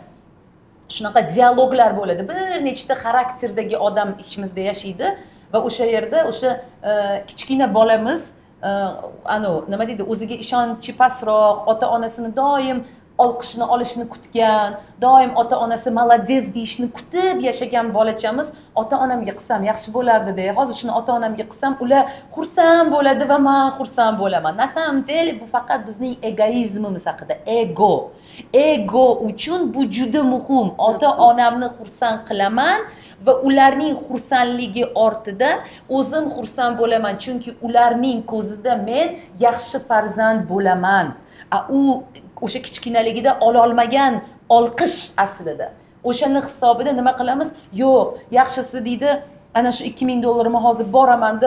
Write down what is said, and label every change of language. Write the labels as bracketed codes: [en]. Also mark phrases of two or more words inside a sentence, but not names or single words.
[uz] shunaqa dialoglar bo'ladi bir nechta xarakterdagi odam ichimizda yashaydi va o'sha yerda o'sha kichkina bolamiz nima deydi o'ziga ishonchi pastroq ota onasini doim olqishini olishni kutgan doim ota onasi молодец deyishni kutib yashagan bolachamiz ota onamga qilsam yaxshi bo'lardi-da hozir shuni ota onamga qilsam ular xursand bo'ladi va men xursand bo'laman [ru] на самом деле [uz] bu faqat bizning egoizmimiz haqida ego uchun bu juda muhim ota onamni xursand qilaman va ularning xursandligi ortida o'zim xursand bo'laman chunki ularning ko'zida men yaxshi farzand bo'laman o'sha kichkinaligida ololmagan olqish aslida o'shani hisobida nima qilamiz yo'q yaxshisi deydi ana shu $2000 hozir boramanda